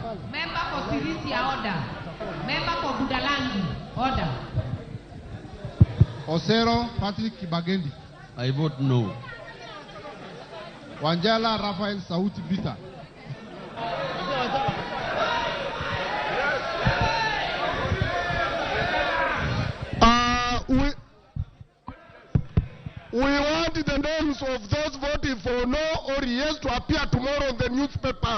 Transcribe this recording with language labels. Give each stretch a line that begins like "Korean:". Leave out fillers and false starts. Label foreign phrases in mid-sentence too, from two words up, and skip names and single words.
English: Member for Sirisia, order. Member for Budalangi, order. Osero Patrick Kibagendi. I vote no. Wanjala Raphael Sauti Bita. We want the names of those voting for no or yes to appear tomorrow in the newspapers.